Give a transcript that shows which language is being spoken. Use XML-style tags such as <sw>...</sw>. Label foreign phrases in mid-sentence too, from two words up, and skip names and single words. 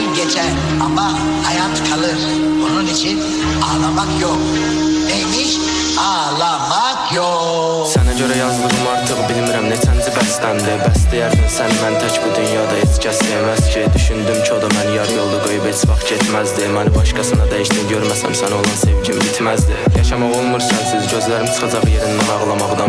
<tr>geçer ama hayat kalır. Onun için ağlamak yok. Neymiş? Ağlamak yok.</tr> <az>Sənə görə yazdığım artıq bilmirəm neçənci bəstəmdir. Bəstəyərdin sən mən tək bu dünyada heç kəs sevməz ki. Düşündüm ki o da məni yar yolda qoyub heç vaxt getməzdi. Məni başqasına dəyişdin görməsəm sənə olan sevgim bitməzdi. Yaşamaq olmur sənsiz gözlərim çıxacaq yerindən ağlamaqdan.</az>